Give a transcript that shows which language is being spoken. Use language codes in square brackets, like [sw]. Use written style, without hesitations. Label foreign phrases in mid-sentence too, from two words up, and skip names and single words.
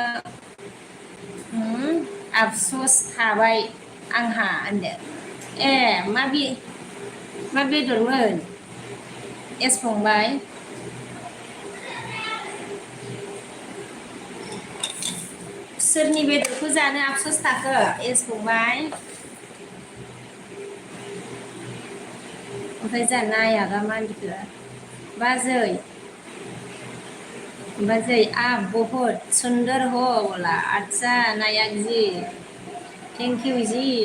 [brx] आफस'स थाबाय आंहा होनदो ए मा बेदरमोन एस फंबाय सोरनि बेदरखौ जानो आफस'स थाखो एस फंबाय ओमफ्राय जोंहा नायागा मा होनखो बाजै [hi] आप बहुत सुंदर हो बोला अच्छा नायक जी [en] thank you [brx] जी